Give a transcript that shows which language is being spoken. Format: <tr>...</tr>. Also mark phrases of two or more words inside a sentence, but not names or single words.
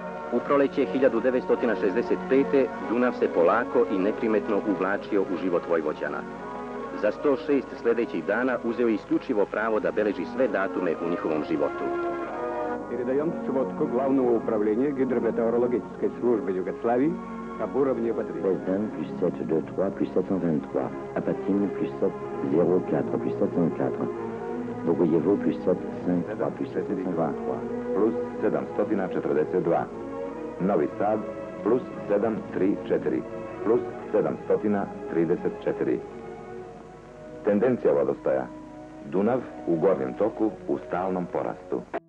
<sr>U proleće 1965. Dunav se polako i neprimetno uvlačio u život Vojvođana. Za 106 sljedećih dana uzeo isključivo pravo da beleži sve datume u njihovom životu.</sr> <ru>Передаем сводку Главного управления гидрометеорологической службы Югославии об уровне воды. Бездан плюс 723 плюс 723. Апатин плюс 704 плюс 704.</ru> <sr>Bogojevo plus 753 plus 723. Plus 742. Novi Sad plus 734 plus 734. Tendencija vodostaja. Dunav u gornjem toku u stalnom porastu.</sr>